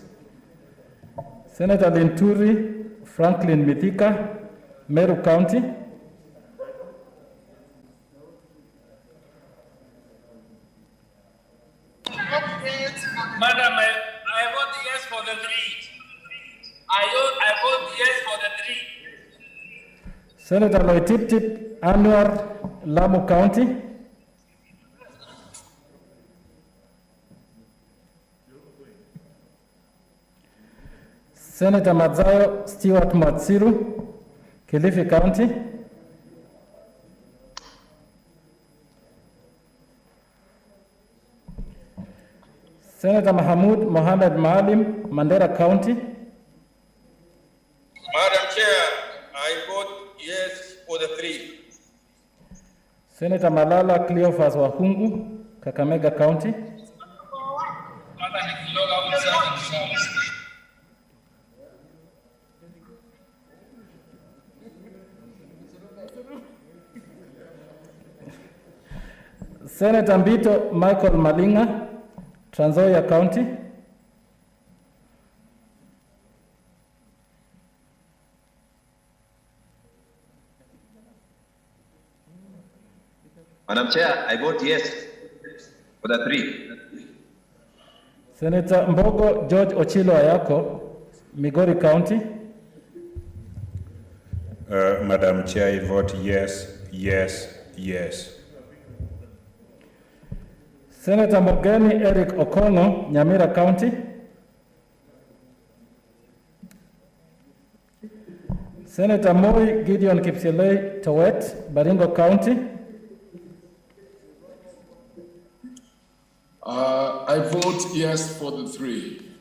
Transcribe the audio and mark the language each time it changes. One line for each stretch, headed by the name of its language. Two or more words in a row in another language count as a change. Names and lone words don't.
English: Senator Linturi Franklin Mithika, Meru County. Madam, I vote yes for the 3. I vote yes for the 3. Senator Loitiptip Anwar, Lamu County. Senator Mazayo Stewart Matsiru, Kilifi County. Senator Mahmoud Mohamed Maalim, Mandera County. Madam Chair, I vote yes for the 3. Senator Malala Cleophas Wahungu, Kakamega County. Senator Mbito Michael Malinga, Trans Nzoia County. Madam Chair, I vote yes for the 3. Senator Mbogo George Ochilo Ayako, Migori County. Madam Chair, I vote yes, yes, yes. Senator Mogeni Eric Okono, Nyamira County. Senator Moi Gideon Kipselei Towet, Baringo County. I vote yes for the 3.